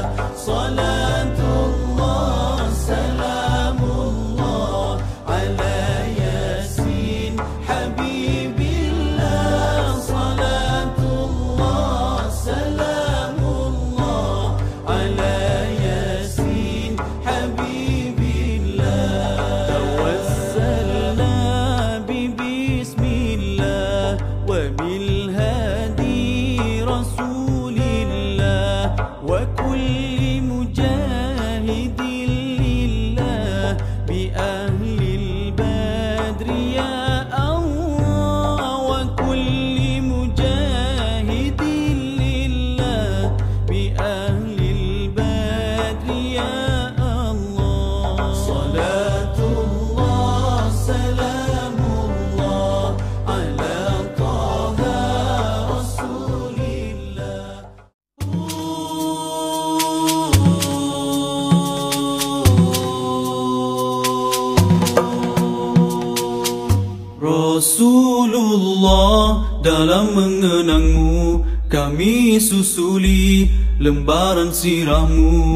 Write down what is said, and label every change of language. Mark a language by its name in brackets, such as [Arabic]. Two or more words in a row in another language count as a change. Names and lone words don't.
[Arabic] صلاة الله سلام الله على يس حبيب الله. صلاة الله سلام الله على يس حبيب الله. توسلنا بسم الله وبالهادي رسول الله وكل مجاهد لله بأهل البدر يا الله. وكل مجاهد لله بأهل البدر يا الله. صلاة الله سلام الله على طه رسول الله. [Malay] Rasulullah, dalam mengenangmu kami susuli lembaran sirahmu.